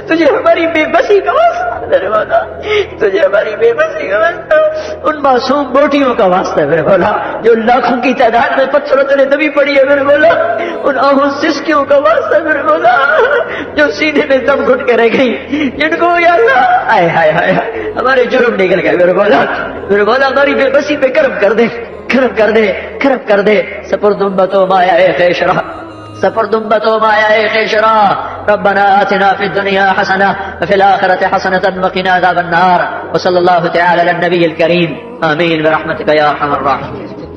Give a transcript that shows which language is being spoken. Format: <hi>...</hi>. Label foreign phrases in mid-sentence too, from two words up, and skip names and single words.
<ur>تجھے ہماری بے بسی کا واسطہ میرے مولا, تجھے ہماری بے بسی کا واسطہ, ان معصوم بوٹیوں کا واسطہ ہے میرے مولا جو لاکھوں کی تعداد میں پتھروں تلے دبی پڑی ہے میرے مولا, ان آہوں سسکیوں کا واسطہ ہے میرے مولا جو سینے میں دم گھٹ کے رہ گئی, جن کو یا اللہ آئے ہائے ہائے ہمارے جرم نکل گئے میرے مولا. میرے مولا ہماری بے بسی پہ کرم کر دے, کرم کر دے, کرم کر دے.</ur> <fa>سپردم بتو مایا خیشرا, سپردم بتو مایا خیشرا.</fa> <ar>ربنا آتنا في الدنيا حسنة وفي الآخرة حسنة وقنا عذاب النار. وصلى الله تعالى على النبي الكريم, آمين برحمتك يا أرحم الراحمين.</ar>